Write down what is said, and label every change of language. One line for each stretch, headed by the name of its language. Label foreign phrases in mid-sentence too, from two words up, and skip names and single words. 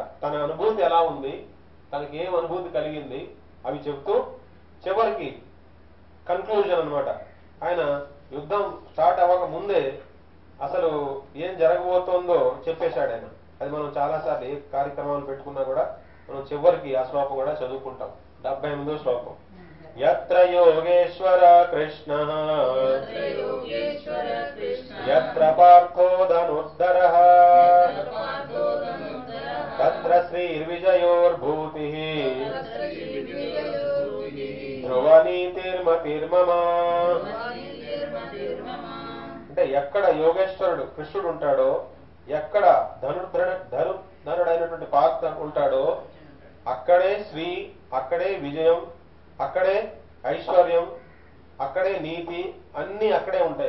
Telugu: తన అనుభూతి ఎలా ఉంది, తనకి ఏం అనుభూతి కలిగింది అవి చెప్తూ చివరికి కన్క్లూజన్ అనమాట. ఆయన యుద్ధం స్టార్ట్ అవ్వక ముందే అసలు ఏం జరగబోతోందో చెప్పేశాడు ఆయన. అది మనం చాలాసార్లు ఏ కార్యక్రమాలు పెట్టుకున్నా కూడా మనం చివరికి ఆ శ్లోకం కూడా చదువుకుంటాం. 78వ శ్లోకం.
Sanskrit: यत्र योगेश्वर कृष्ण यत्र पार्थो धनुर्धरः तत्र श्रीर्विजयोर्भूतिः ध्रुवनीतिर्मतिर्मम.
Telugu: అంటే ఎక్కడ యోగేశ్వరుడు కృష్ణుడు ఉంటాడో, ఎక్కడ ధనుడైనటువంటి పాత్ర ఉంటాడో అక్కడే శ్రీ, అక్కడే విజయం, అక్కడే ఐశ్వర్యం, అక్కడే నీతి, అన్నీ అక్కడే ఉంటాయి.